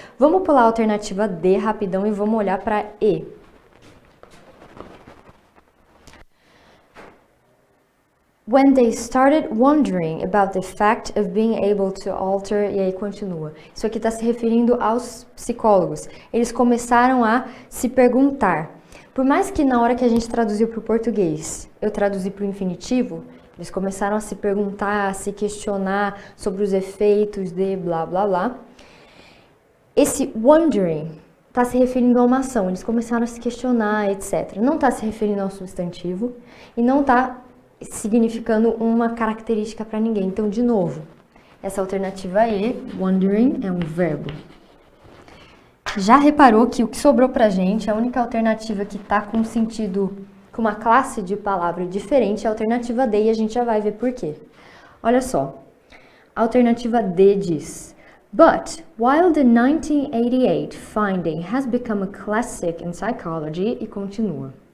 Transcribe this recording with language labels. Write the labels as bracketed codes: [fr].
[pt] Vamos pular a alternativa D rapidão e vamos olhar para E. [en] When they started wondering about the fact of being able to alter, [pt] e aí continua. Isso aqui está se referindo aos psicólogos. Eles começaram a se perguntar. Por mais que na hora que a gente traduziu para o português, eu traduzi para o infinitivo, eles começaram a se perguntar, a se questionar sobre os efeitos de blá, blá, blá. Esse wondering está se referindo a uma ação. Eles começaram a se questionar, etc. Não está se referindo ao substantivo e não está significando uma característica para ninguém. Então, de novo, essa alternativa E, wondering, é um verbo. Já reparou que o que sobrou pra gente, a única alternativa que está com sentido, com uma classe de palavra diferente, é a alternativa D, e a gente já vai ver por quê. Olha só, a alternativa D diz, [en] But while the 1988 finding has become a classic in psychology, [pt] e continua.